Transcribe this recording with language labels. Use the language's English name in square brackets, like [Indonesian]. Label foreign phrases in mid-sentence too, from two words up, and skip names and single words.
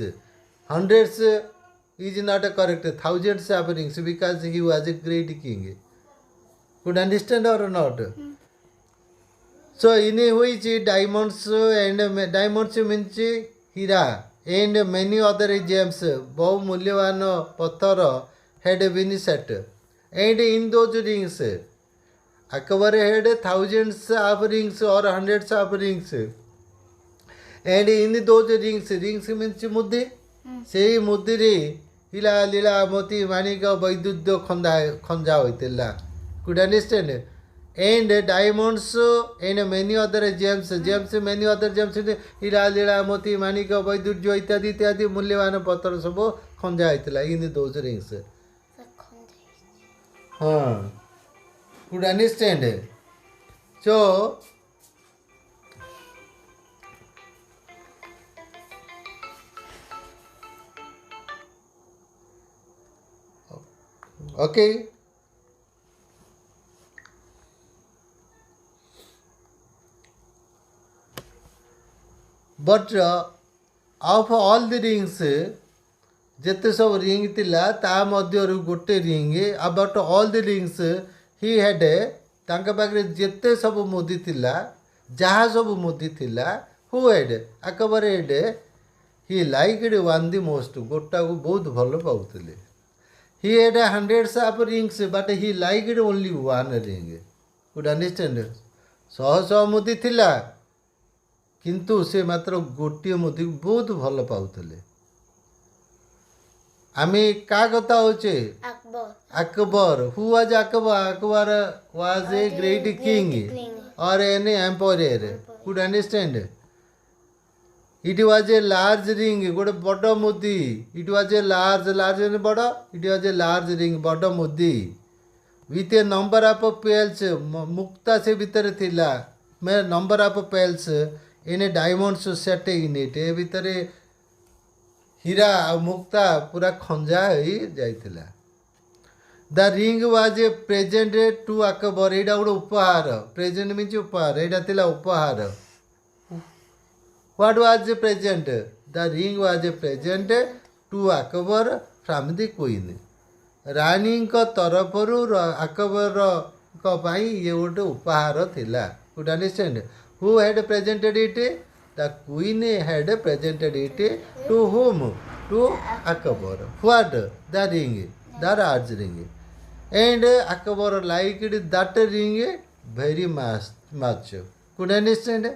[English] Hundreds is not correct. Thousands of rings because he was a great king. Could understand or not? So in which diamonds and diamonds means hira and many other gems, [Odia] ବହୁ ମୂଲ୍ୟବାନ ପଥର [English] had been set. And in those rings, Akbar had thousands of rings or hundreds of rings. And in those rings means मुद्दे, [Odia] ସେହି ମୁଦିରେ ହିଲା ଲୀଳା ମୋତି ମାଣିକ ବୈଦୁଦ୍ୟ ଖଞ୍ଜା ହୋଇଥିଲା. [English] Could understand? And diamonds and many other gems, many other gems, [Odia] ହୀରା ଲୀଳା ମୋତି ମାଣିକ ବୈଦୁର୍ଯ୍ୟ ଇତ୍ୟାଦି ଇତ୍ୟାଦି ମୂଲ୍ୟବାନ ପଥର ସବୁ ଖଞ୍ଜା ହୋଇଥିଲା [English] in those rings. Could understand? So okay. But of all the rings, [Odia] ଯେତେ ସବୁ ରିଙ୍ଗ ଥିଲା ତା ମଧ୍ୟରୁ ଗୋଟେ ରିଙ୍ଗ [English] about all the rings he had, [Odia] ତାଙ୍କ ପାଖରେ ଯେତେ ସବୁ ମୁଦି ଥିଲା, ଯାହା ସବୁ ମୁଦି ଥିଲା, [English] who had, Akbar had, he liked one the most, [Odia] ଗୋଟାକୁ ବହୁତ ଭଲ ପାଉଥିଲେ. [English] He had hundreds of rings but he liked only one ring. Could understand? [Odia] ଶହ ଶହ ମୁଦି ଥିଲା କିନ୍ତୁ ସେ ମାତ୍ର ଗୋଟିଏ ମୁଦିକୁ ବହୁତ ଭଲ ପାଉଥିଲେ. ଆମେ କା କଥା ହଉଛେ? [English] Akbar. Who was Akbar? Akbar was a great king or an emperor. Could understand? It was a large ring, [Odia] ଗୋଟେ ବଡ଼ ମୁଦି. [English] It was a large ବଡ଼. It was a large ring, [Odia] ବଡ଼ ମୁଦି. [English] With a number of pearls, [Odia] ମୁକ୍ତା ସେ ଭିତରେ ଥିଲା. [English] Number of pearls in a diamond set in it. [Odia] ଏ ଭିତରେ ହୀରା ଆଉ ମୁକ୍ତା ପୁରା ଖଞ୍ଜା ହୋଇ ଯାଇଥିଲା. [English] The ring was a present to Akbar. [Odia] ଏଇଟା ଗୋଟେ ଉପହାର. [English] Present means [Odia] ଉପହାର. ଏଇଟା ଥିଲା ଉପହାର. [English] What was the present? The ring was a present to Akbar from the queen. [Odia] ରାଣୀଙ୍କ ତରଫରୁ ଆକବରଙ୍କ ପାଇଁ ଇଏ ଗୋଟେ ଉପହାର ଥିଲା. [English] Could understand? Who had presented it? The queen had presented it to whom? To Akbar. What? The ring. The large ring. And Akbar liked that ring very much. Could understand?